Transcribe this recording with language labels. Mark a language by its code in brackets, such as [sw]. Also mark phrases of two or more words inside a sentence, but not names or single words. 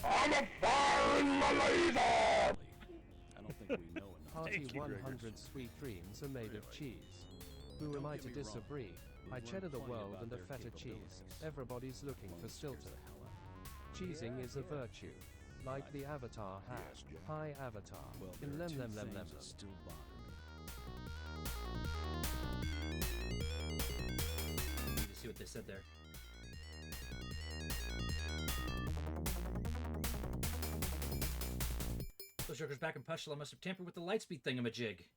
[en] Party 100 sweet dreams are made of cheese. Who am I to disagree? I cheddar the world and a feta cheese. Everybody's looking for Stilton. Cheesing is a virtue. Like the Avatar hat. Hi Avatar. In lem lem lem lem. Need to see what they said there. Those jokers back in Pushla must have tampered with the lightspeed thingamajig.